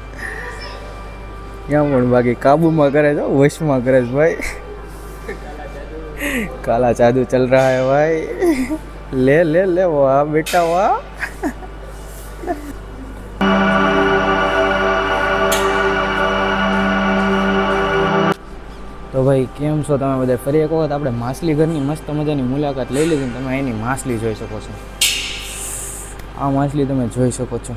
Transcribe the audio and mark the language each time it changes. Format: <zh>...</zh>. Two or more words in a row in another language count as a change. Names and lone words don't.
<gu>ક્યાં પણ બાકી કાબુમાં કરે છે, વશમાં કરે છે ભાઈ.</gu> <hi>काला जादू चल रहा है भाई. ले ले ले वाह बेटा वाह.</hi> <gu>તો તો ભાઈ કેમ છો તમે બધા? ફરી એક વખત આપણે માછલી ઘરની મસ્ત મજાની મુલાકાત લઈ લીધી ને તમે એની માછલી જોઈ શકો છો. આ માછલી તમે જોઈ શકો છો.</gu>